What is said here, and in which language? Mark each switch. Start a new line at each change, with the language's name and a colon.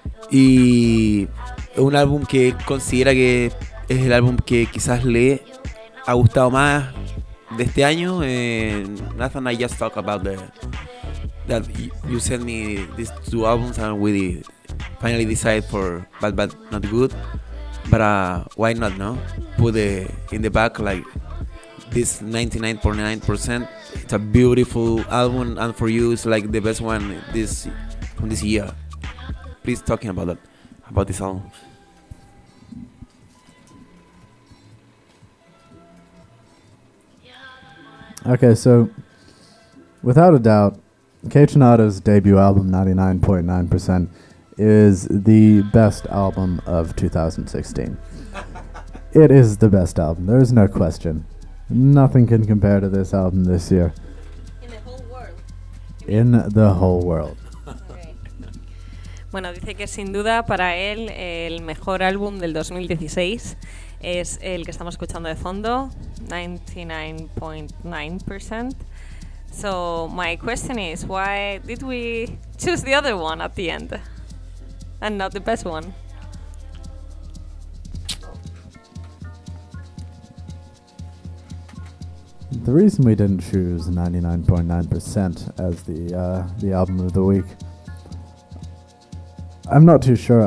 Spanish: Y es un álbum que considera que es el álbum que quizás le ha gustado más de este año.
English: Nathan, I just talked about that you sent me these two albums and we finally decide for Bad Not Good, but why not, no? Put it in the back, like this 99.9%. It's a beautiful album, and for you, it's like the best one from this year. Please talking about that, about this album. Okay, so without a doubt, Kei Tanada's debut album, 99.9%, is the best album of 2016. It is the best album. There is no question. Nothing can compare to this album this year. In the whole world. In the whole world. Okay.
Spanish: Bueno, dice que sin duda para él el mejor álbum del 2016 es el que estamos escuchando de fondo, 99.9%.
English: So my question is, why did we choose the other one at the end and not the best one? The reason we didn't choose 99.9% as the album of the week, I'm not too sure.